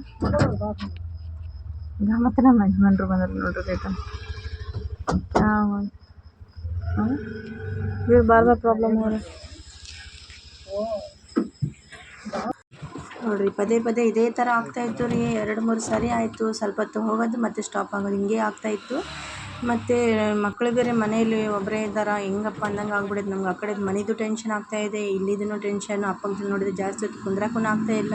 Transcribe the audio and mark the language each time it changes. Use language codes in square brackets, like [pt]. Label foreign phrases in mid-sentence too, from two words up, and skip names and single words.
[kn] ಈಗ ಮತ್ತೆ ನಮ್ಮ ಯಜಮಾನ್ರು ಬಂದರು ನೋಡ್ರಿ. [hi] ये बार बार प्रॉब्लम हो रहा है ನೋಡ್ರಿ. [kn] ಪದೇ ಇದೇ ಥರ ಆಗ್ತಾಯಿತ್ತು ರೀ. 2-3 ಸಾರಿ ಆಯಿತು. ಸ್ವಲ್ಪ ಹೊತ್ತು ಹೋಗೋದು ಮತ್ತೆ ಸ್ಟಾಪ್ ಆಗೋದು, ಹಿಂಗೆ ಆಗ್ತಾಯಿತ್ತು. ಮತ್ತು ಮಕ್ಕಳು ಬೇರೆ ಮನೆಯಲ್ಲಿ ಒಬ್ಬರೇ ಇದ್ದಾರೆ. ಹೆಂಗಪ್ಪ ಅಂದಂಗೆ ಆಗ್ಬಿಡೋದು ನಮ್ಗೆ. ಆ ಕಡೆ ಮನೆದು ಟೆನ್ಷನ್ ಆಗ್ತಾಯಿದೆ, ಇಲ್ಲಿದೂ ಟೆನ್ಷನ್. ಅಪ್ಪಂಗೆ ನೋಡಿದ್ರೆ ಜಾಸ್ತಿ ಹೊತ್ತು ಕುಂದ್ರಕ್ಕೂ ಆಗ್ತಾಯಿಲ್ಲ.